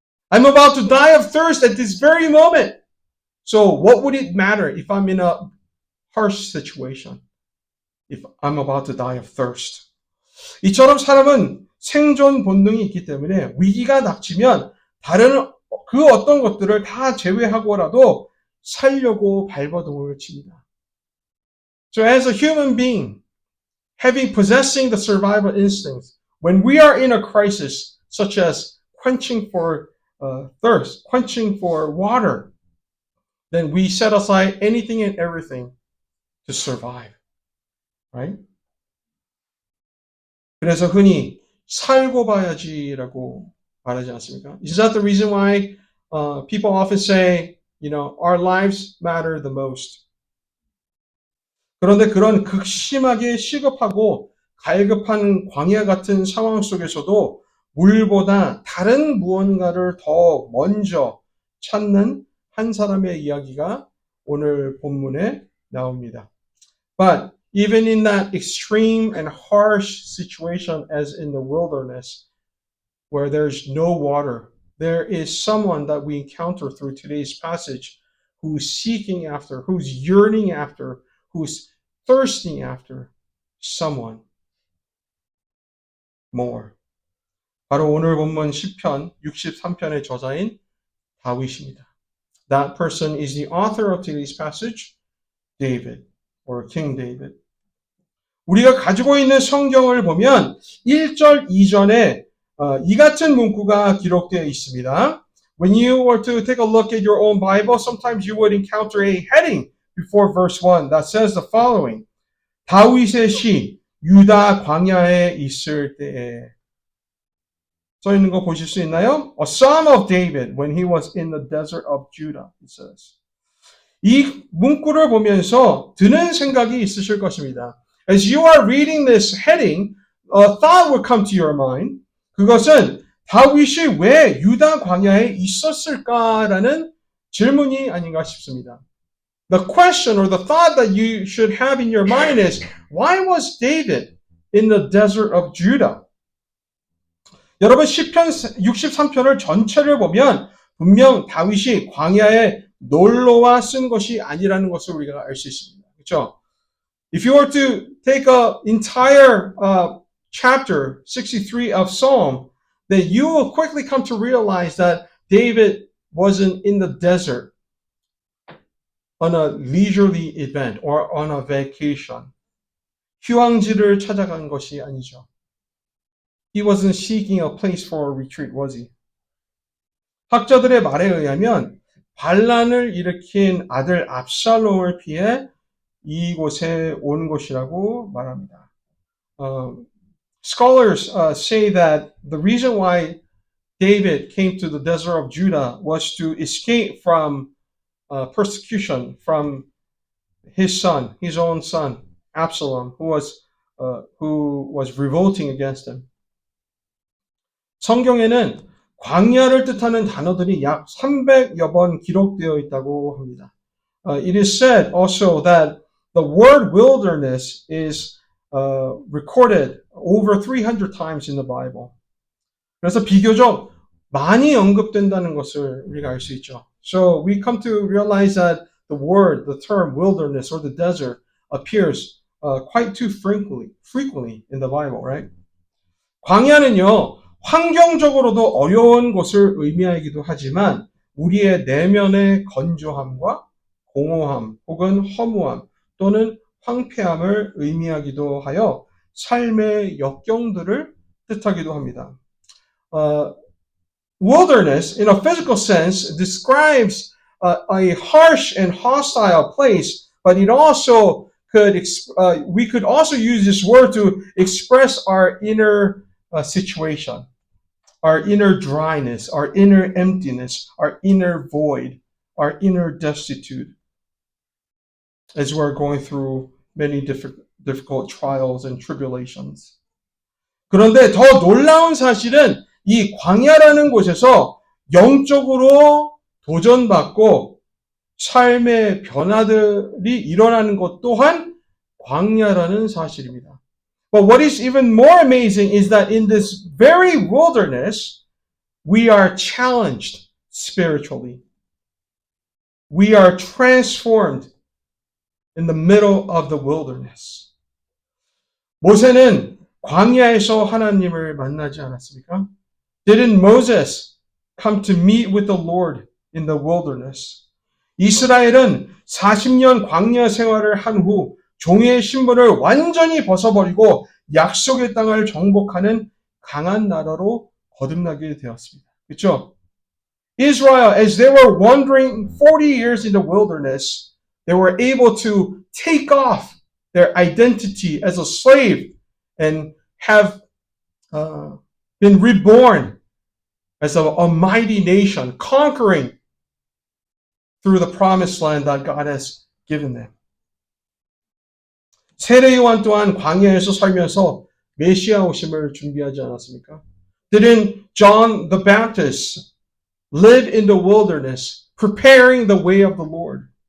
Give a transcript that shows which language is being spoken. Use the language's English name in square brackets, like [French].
[English] I'm about to die of thirst at this very moment. So what would it matter if I'm in a harsh situation? If I'm about to die of thirst. [Korean] 이처럼 사람은 생존 본능이 있기 때문에 위기가 닥치면 다른 그 어떤 것들을 다 제외하고라도 살려고 발버둥을 칩니다. [English] So as a human being, possessing the survival instincts, when we are in a crisis, such as quenching for thirst, quenching for water, then we set aside anything and everything to survive. Right? [Korean] 그래서 흔히 살고 봐야지라고 말하지 않습니까? [English] Is that the reason why people often say, our lives matter the most? [Korean] 그런데 그런 극심하게 시급하고 갈급한 광야 같은 상황 속에서도 물보다 다른 무언가를 더 먼저 찾는 한 사람의 이야기가 오늘 본문에 나옵니다. [English] But even in that extreme and harsh situation as in the wilderness, where there's no water, there is someone that we encounter through today's passage who's seeking after, who's yearning after, who's thirsting after someone more. [Korean] 바로 오늘 본문 시편 63편의 저자인 다윗입니다. [English] That person is the author of today's passage, David, or King David. [Korean] 우리가 가지고 있는 성경을 보면 1절 이전에 이 같은 문구가 기록되어 있습니다. [English] When you were to take a look at your own Bible, sometimes you would encounter a heading before verse 1 that says the following. [Korean] 다윗의 시, 유다 광야에 있을 때에. 써 있는 거 보실 수 있나요? [English] A psalm of David when he was in the desert of Judah, it says. [Korean] 이 문구를 보면서 드는 생각이 있으실 것입니다. [English] As you are reading this heading, a thought will come to your mind. [Korean] 그것은 다윗이 왜 유다 광야에 있었을까라는 질문이 아닌가 싶습니다. [English] The question or the thought that you should have in your mind is, why was David in the desert of Judah? [Korean] 여러분 시편 63편을 전체를 보면 분명 다윗이 광야에 놀러와 쓴 것이 아니라는 것을 우리가 알 수 있습니다. 그렇죠? [English] If you were to take an entire chapter 63 of Psalm, then you will quickly come to realize that David wasn't in the desert on a leisurely event or on a vacation. [Korean] 휴양지를 찾아간 것이 아니죠. [English] He wasn't seeking a place for a retreat, was he? [Korean] 학자들의 말에 의하면 반란을 일으킨 아들 압살롬을 피해 이곳에 온 것이라고 말합니다. [English] Scholars say that the reason why David came to the desert of Judah was to escape from persecution from his son, his own son, Absalom, who was revolting against him. [Korean] 성경에는 광야를 뜻하는 단어들이 약 300여 번 기록되어 있다고 합니다. [English] It is said also that the word wilderness is recorded over 300 times in the Bible. [Korean] 그래서 비교적 많이 언급된다는 것을 우리가 알 수 있죠. [English] So we come to realize that the term wilderness or the desert appears quite too frequently in the Bible, right? [Korean] 광야는요, 환경적으로도 어려운 곳을 의미하기도 하지만 우리의 내면의 건조함과 공허함 혹은 허무함 또는 황폐함을 의미하기도 하여 삶의 역경들을 뜻하기도 합니다. [English] Wilderness, in a physical sense, describes a harsh and hostile place, but it also we could also use this word to express our inner situation, our inner dryness, our inner emptiness, our inner void, our inner destitute, as we're going through many difficult trials and tribulations. [Korean] 그런데 더 놀라운 사실은 이 광야라는 곳에서 영적으로 도전받고 삶의 변화들이 일어나는 것 또한 광야라는 사실입니다. [English] But what is even more amazing is that in this very wilderness, we are challenged spiritually. We are transformed in the middle of the wilderness. [Korean] 모세는 광야에서 하나님을 만나지 않았습니까? [English] Didn't Moses come to meet with the Lord in the wilderness? [Korean] 이스라엘은 40년 광야 생활을 한 후 종의 신분을 완전히 벗어버리고 약속의 땅을 정복하는 강한 나라로 거듭나게 되었습니다. 그렇죠? [English] Israel, as they were wandering 40 years in the wilderness, they were able to take off their identity as a slave and have been reborn as a mighty nation, conquering through the promised land that God has given them. [Korean] 세례 요한 또한 광야에서 살면서 메시아 오심을 준비하지 않았습니까? [English] Didn't John the Baptist live in the wilderness, preparing the way of the Lord?